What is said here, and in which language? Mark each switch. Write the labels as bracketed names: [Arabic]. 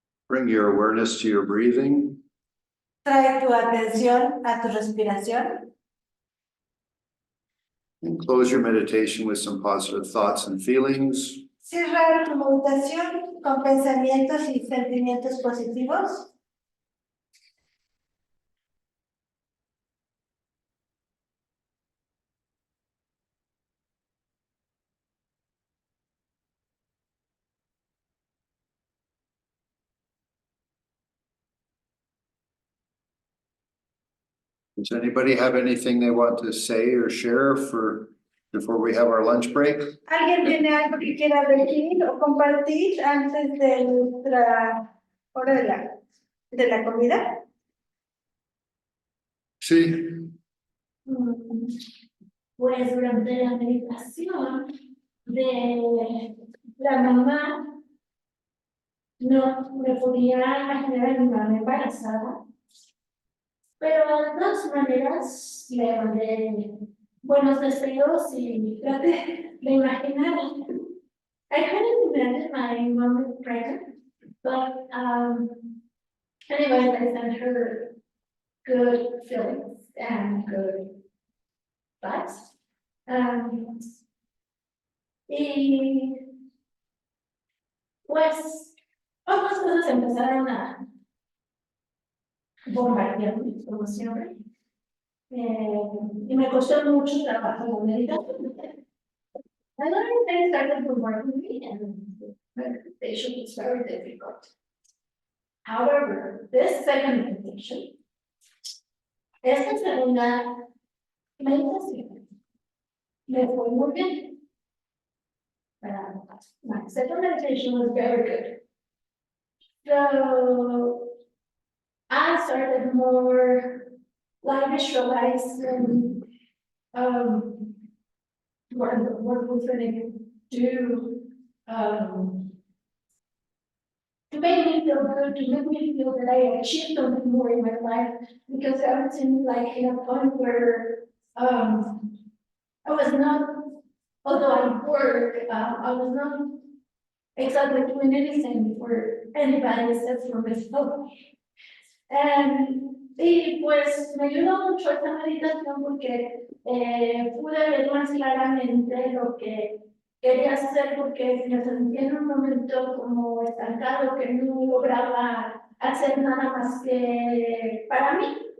[English] Bring your awareness to your breathing. [Spanish] Trae tu atención a tu respiración. [English] And close your meditation with some positive thoughts and feelings. [Spanish] Cierra tu meditación con pensamientos y sentimientos positivos. [English] Does anybody have anything they want to say or share before we have our lunch break? [Spanish] ¿Alguien tiene algo que quiera decir o compartir antes de nuestra hora de la comida? Sí. Pues durante la meditación de la mamá, no me podía imaginar a mi mamá embarazada, pero de todas maneras le mandé buenos deseos y traté de imaginar. [English] I couldn't imagine my mom pregnant, but anyway, I sent her good feelings and good vibes. [Spanish] Y pues otras cosas empezaron a bombardearme, como siempre. Y me costó mucho trabajo la meditación. [English] I learned they started bombarding me and meditation was very difficult. However, this second meditation, [Spanish] esta segunda meditación, me fue muy bien. [English] My second meditation was very good. So I started more like visualizing what we're going to do to make me feel good, to make me feel that I achieved something more in my life, because I was in like in a point where I was not, although I work, I was not exactly doing anything for anybody except for myself. [Spanish] Y pues me ayudó mucho esta meditación porque pude ver más claramente lo que quería hacer, porque me sentía en un momento como estancado, que no lograba hacer nada más que para mí.